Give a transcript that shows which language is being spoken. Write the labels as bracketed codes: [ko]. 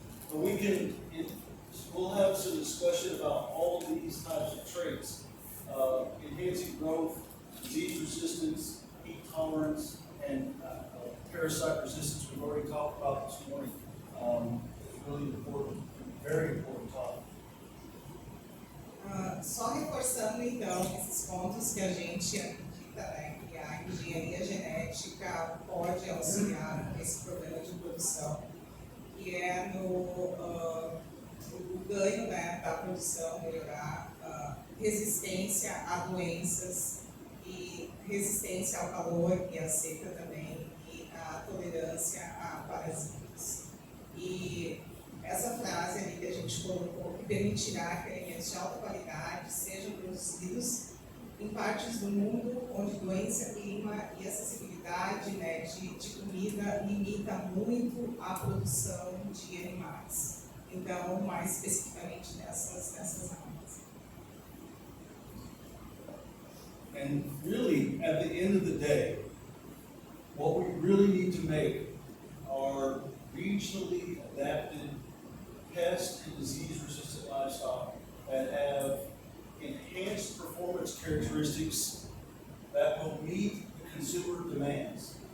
[en] But we'll have some discussion about all of these types of traits, enhancing growth, disease resistance, heat tolerance, and parasite resistance. We've already talked about this morning. It's really important, very important topic. [pt] Só reforçando então esses pontos que a gente acredita, né, que a engenharia genética pode auxiliar nesse problema de produção, que é o ganho, né, da produção, melhorar resistência a doenças e resistência ao calor e à seca também, e a tolerância a parasitas. E essa frase ali que a gente colocou, que permitirá que alimentos de alta qualidade sejam produzidos em partes do mundo onde doença, clima e acessibilidade, né, de comida limita muito a produção de animais. Então, mais especificamente nessas áreas. [en] And really, at the end of the day, what we really need to make are regionally adapted pest and disease-resistant livestock that have enhanced performance characteristics that will meet the consumer demands.